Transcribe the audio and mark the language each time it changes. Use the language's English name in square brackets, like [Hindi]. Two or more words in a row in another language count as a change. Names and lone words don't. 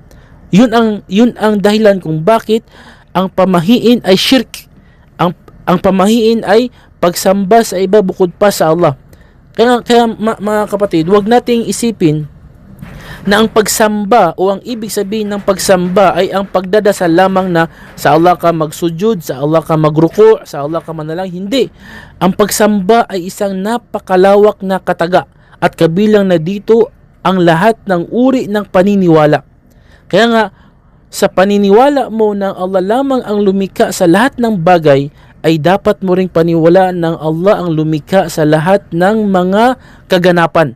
[Filipino] Yun ang dahilan kung bakit ang pamahiin ay shirk. Ang pamahiin ay pagsamba sa iba bukod pa sa Allah. Kaya mga kapatid, huwag nating isipin na ang pagsamba o ang ibig sabihin ng pagsamba ay ang pagdadasal lamang na sa Allah ka magsujud, sa Allah ka magruku, sa Allah ka manalang. Hindi. Ang pagsamba ay isang napakalawak na kataga at kabilang na dito ang lahat ng uri ng paniniwala. Kaya nga, sa paniniwala mo na Allah lamang ang lumikha sa lahat ng bagay, ay dapat mo ring paniwalaan ng Allah ang lumikha sa lahat ng mga kaganapan.